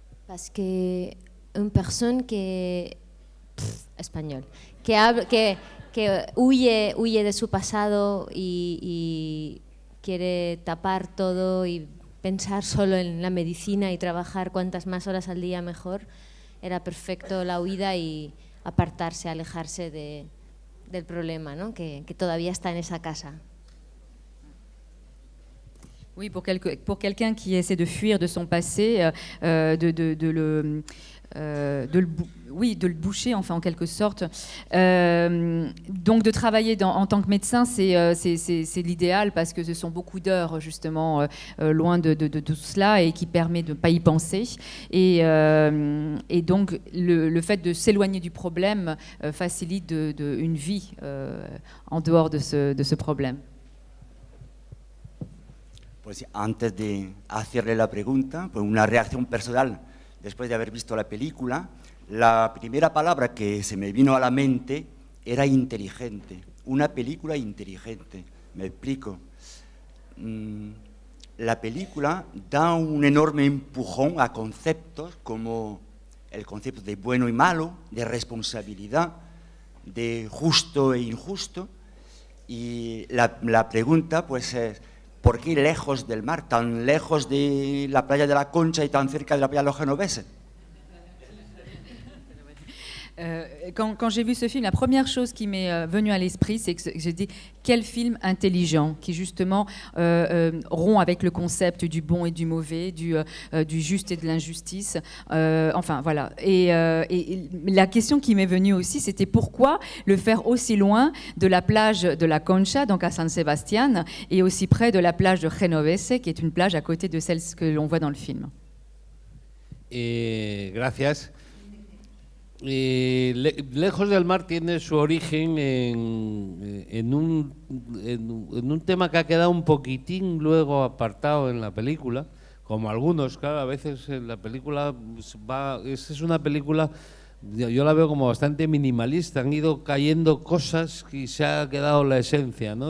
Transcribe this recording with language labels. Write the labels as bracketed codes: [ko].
[fr] Parce que une personne [es] español, que huye de su pasado y quiere tapar todo y pensar solo en la medicina y trabajar cuantas más horas al día mejor, era perfecto la huida y apartarse, alejarse del problema, ¿no? que todavía está en esa casa. [fr] Oui, pour quelqu'un qui essaie de fuir de son passé, de le boucher, enfin, en quelque sorte. Donc, de travailler en tant que médecin, c'est l'idéal parce que ce sont beaucoup d'heures, justement, loin de tout cela et qui permet de ne pas y penser. Et donc, le fait de s'éloigner du problème facilite une vie en dehors de ce problème. [es] Pues antes de hacerle la pregunta, pues una reacción personal después de haber visto la película, la primera palabra que se me vino a la mente era inteligente, una película inteligente, me explico. La película da un enorme empujón a conceptos como el concepto de bueno y malo, de responsabilidad, de justo e injusto, y la pregunta pues es: ¿por qué lejos del mar, tan lejos de la playa de la Concha y tan cerca de la playa de los genoveses? [fr] Quand j'ai vu ce film, la première chose qui m'est venue à l'esprit, c'est que j'ai dit quel film intelligent qui justement rompt avec le concept du bon et du mauvais, du juste et de l'injustice. Enfin voilà. Et la question qui m'est venue aussi, c'était pourquoi le faire aussi loin de la plage de la Concha, donc à San Sebastián, et aussi près de la plage de Genovese, qui est une plage à côté de celle que l'on voit dans le film. [es] Gracias. Lejos del mar tiene su origen en un tema que ha quedado un poquitín luego apartado en la película, como algunos, claro, a veces en la película es una película, yo la veo como bastante minimalista, han ido cayendo cosas y se ha quedado la esencia, ¿no?